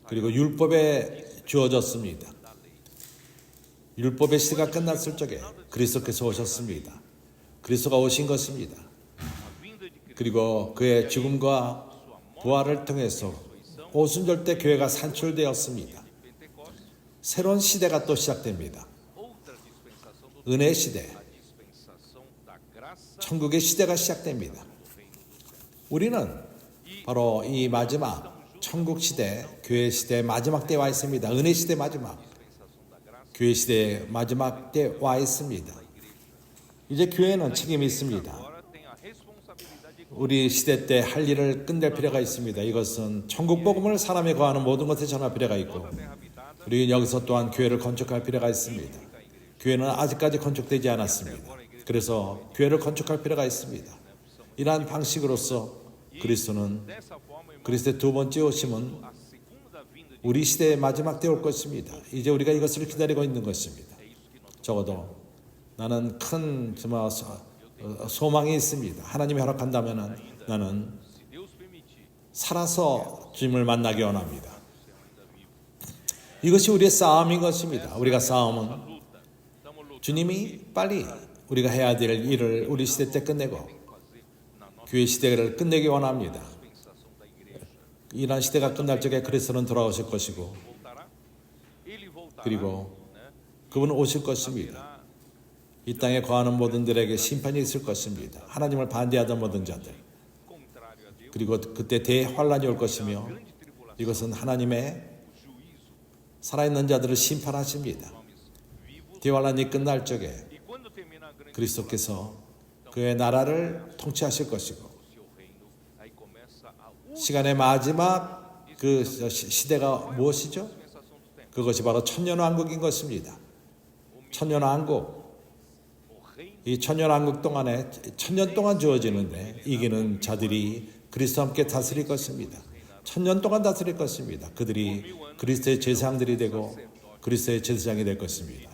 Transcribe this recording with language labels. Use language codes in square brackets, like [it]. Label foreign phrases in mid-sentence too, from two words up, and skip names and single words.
[ko] 그리고 율법에 주어졌습니다. 율법의 시대가 끝났을 적에 그리스도께서 오셨습니다. 그리스도가 오신 것입니다. [pt] A vinda de Cristo. [ko] 그리고 그의 죽음과 부활을 통해서 오순절 때 교회가 산출되었습니다. [pt] Pentecostes, [ko] 새로운 시대가 또 시작됩니다. [pt] outra dispensação do [ko] 은혜 시대, [pt] a dispensação da graça [ko] 천국의 시대가 시작됩니다. [pt] do reino dos céus. [ko] 우리는 바로 이 마지막 천국 시대, 교회 시대 마지막 때에 와 있습니다. 은혜 시대 마지막, [pt] Dispensação da graça. [ko] 교회 시대 마지막 때에 와 있습니다. 이제 교회는 책임이 있습니다. [pt] Agora tem a responsabilidade de [ko] 우리 시대 때 할 일을 끝낼 필요가 있습니다. 이것은 천국 복음을 사람에 거하는 모든 것에 전할 필요가 있고 [pt] terra habitada. [ko] 그리고 여기서 또한 교회를 건축할 필요가 있습니다. 교회는 아직까지 건축되지 않았습니다. 그래서 교회를 건축할 필요가 있습니다. 이러한 방식으로서 그리스도는 [pt] Dessa forma, irmão, [ko] 그리스도의 두 번째 오심은 [pt] a segunda vinda de [ko] 우리 시대의 마지막 때 올 것입니다. 이제 우리가 이것을 기다리고 있는 것입니다. [pt] é isso que nós [ko] 적어도 나는 큰 소망이 있습니다. 하나님이 허락한다면 나는 [pt] se Deus permitir, [ko] 살아서 주님을 만나기 원합니다. 이것이 우리의 싸움인 것입니다. 우리가 싸움은 [pt] luta. Estamos lutando [ko] 주님이 빨리 우리가 해야 될 일을 우리 시대 때 끝내고 [pt] fazer na nossa [ko] 교회 시대를 끝내기 원합니다. [pt] dispensação da igreja. [ko] 이러한 시대가 끝날 적에 그리스도는 돌아오실 것이고 [pt] Voltará. Ele voltará. [ko] 그리고 [pt] Né? [ko] 그분은 오실 것입니다. [pt] Irá [ko] 이 땅에 거하는 모든들에게 심판이 있을 것입니다. 하나님을 반대하던 모든 자들. [pt] contrário a Deus. [ko] 그리고 그때 대환란이 올 것이며 [pt] Grande tribulação. [ko] 이것은 하나님의 [pt] Juízo. [ko] 살아있는 자들을 심판하십니다. [pt] Homens vivos. [ko] 대환란이 끝날 적에 [pt] E quando termina a grande [ko] 그리스도께서 그의 나라를 통치하실 것이고 [pt] o seu reino, aí começa a [ko] 시간의 마지막 그 시대가 무엇이죠? [pt] dispensação do tempo. [ko] 그것이 바로 천년왕국인 것입니다. 천년왕국, [pt] O [ko] 이 천년왕국 동안에 천년 동안 주어지는데 이기는 자들이 그리스도와 함께 다스릴 것입니다. 천년 동안 다스릴 것입니다. 그들이 그리스도의 제사장들이 되고 그리스도의 제사장이 될 것입니다.